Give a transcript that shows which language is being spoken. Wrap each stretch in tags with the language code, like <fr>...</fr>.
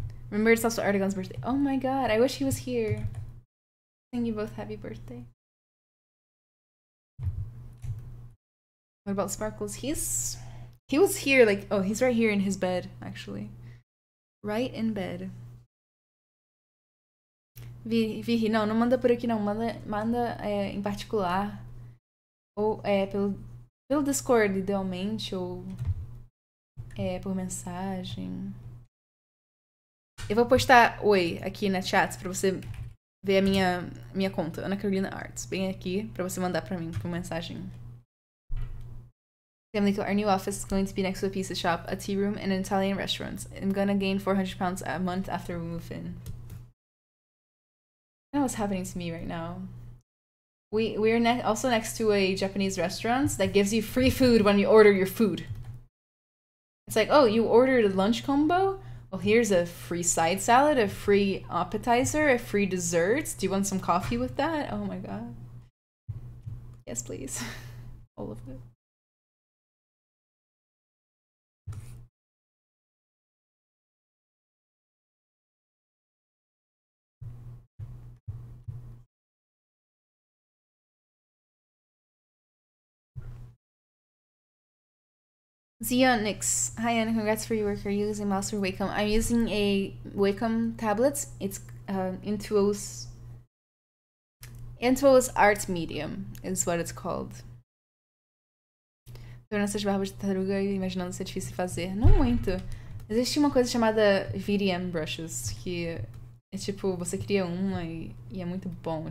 <en>Remember, it's also Artagon's birthday. Oh my god, I wish he was here. Sing you both happy birthday. What about Sparkles? He was here, like, oh, he's right here in his bed, actually. Right in bed.</en> <pt>Vihi, não manda por aqui não, manda em particular. Ou pelo Discord, idealmente, ou por mensagem. Eu vou postar oi aqui na chat pra você ver a minha conta, Ana Carolina Arts. Bem aqui pra você mandar pra mim por mensagem.</pt> <en>Family, our new office is going to be next to a pizza shop, a tea room, and an Italian restaurant. I'm gonna gain 400 pounds a month after we move in. I know what's happening to me right now. We're also next to a Japanese restaurant that gives you free food when you order your food. It's like, oh, you ordered a lunch combo? Well, here's a free side salad, a free appetizer, a free dessert. Do you want some coffee with that? Oh my god. Yes, please. All of it. Zionix. Hi Anna, congrats for your work. Are you using mouse or Wacom? I'm using a Wacom tablet. It's Intuos Art Medium is what it's called.</en> <pt>Tô nessas barbas de tartaruga e imaginando se é difícil fazer. Não muito. Existe uma coisa chamada VDM brushes, que é tipo, você cria uma e é muito bom.</pt>